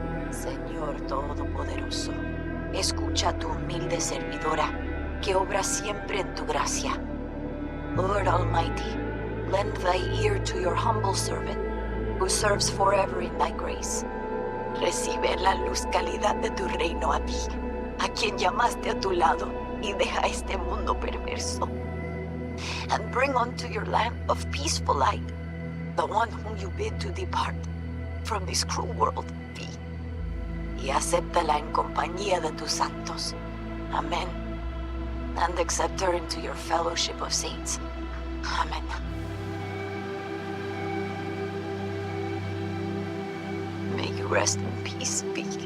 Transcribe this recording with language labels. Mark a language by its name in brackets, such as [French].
[Spanish] Señor Todopoderoso, escucha a tu humilde servidora, que obra siempre en tu gracia. [English] Lord Almighty, lend thy ear to your humble servant, who serves forever in thy grace. [Spanish] Recibe la luz calidad de tu reino a ti, a quien llamaste a tu lado, y deja este mundo perverso. [English] And bring unto your lamp of peaceful light, the one whom you bid to depart from this cruel world, thee. [Spanish] Y acéptala en compañía de tus santos. [English] Amen. And accept her into your fellowship of saints. Amen. May you rest in peace, V.